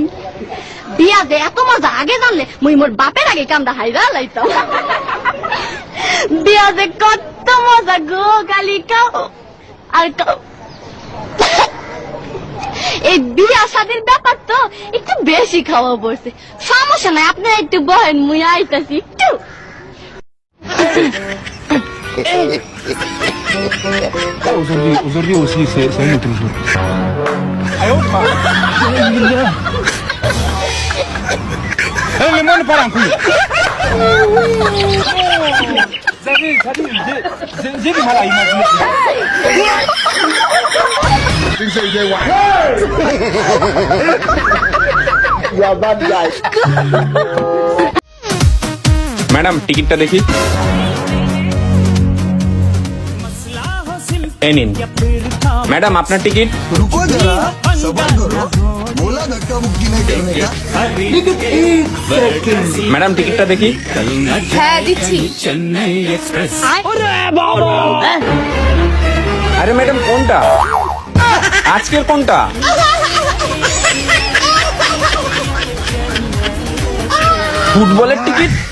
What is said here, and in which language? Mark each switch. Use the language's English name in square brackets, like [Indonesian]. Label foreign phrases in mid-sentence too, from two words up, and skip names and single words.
[Bangla] বিয়াতে এত মজা আগে জানলে মুই মোর বাপের আগে কামটা হাইরা লাইতাম। বিয়াতে কত মজা গো, কালি কান আর কান। এই বিয়া শাদির ব্যাপার তো একটু বেশি খাওয়া পড়ছে, সমস্যা নাই, আপনি একটু বহেন, মুই আইতাছি একটু। [French] Aujourd'hui aussi, c'est un autre jour. Le monde part en couille. J'ai du mal à imaginer. [Bangla] ম্যাডাম টিকিটটা দেখি। এই নিন ম্যাডাম আপনার টিকিট। [Hindi] रुको जरा, सबर करो, बोला धक्का मुक्की नहीं करने का। [Bangla] ম্যাডাম টিকিটটা দেখি। হ্যাঁ দিচ্ছি। আরে ম্যাডাম কোনটা, আজকের কোনটা? ফুটবলের টিকিট?